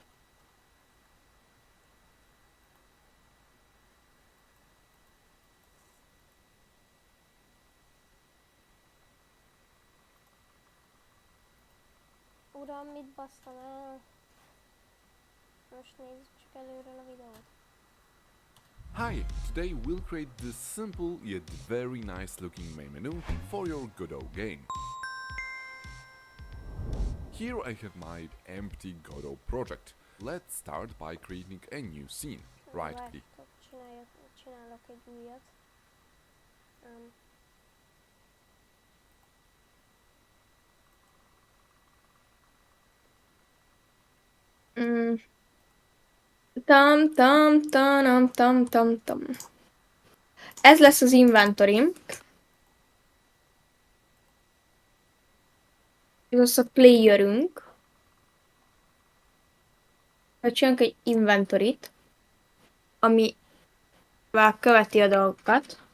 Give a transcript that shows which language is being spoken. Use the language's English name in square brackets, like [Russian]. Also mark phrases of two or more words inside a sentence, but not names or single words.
[Hungarian] Uram, mit basztam el? Most nézzük csak előről a videót. [English] Hi, today we'll create this simple yet very nice looking main menu for your Godot game. Here I have my empty Godot project. Let's start by creating a new scene. Right click. [Hungarian] Várjatok, csinálok egy újat. Mm. Tam, tam, tanam, tam, tam, tam. Ez lesz az inventory. Ez az a playerünk. Csinálunk egy inventoryt, amivel követi a dolgokat.